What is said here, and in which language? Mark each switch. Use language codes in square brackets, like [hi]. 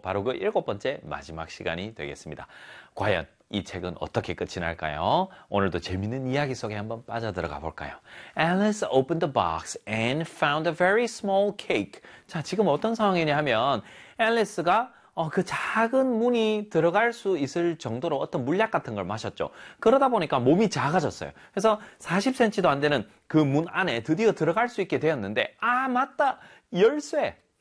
[ko] 바로 그 일곱 번째 마지막 시간이 되겠습니다. 과연 이 책은 어떻게 끝이 날까요? 오늘도 재미있는 이야기 속에 한번 빠져들어가 볼까요? [en] Alice opened the box and found a very small cake. [ko] 자, 지금 어떤 상황이냐 하면 Alice가 그 작은 문이 들어갈 수 있을 정도로 어떤 물약 같은 걸 마셨죠. 그러다 보니까 몸이 작아졌어요. 그래서 40cm도 안 되는 그 문 안에 드디어 들어갈 수 있게 되었는데 아, 맞다! 열쇠!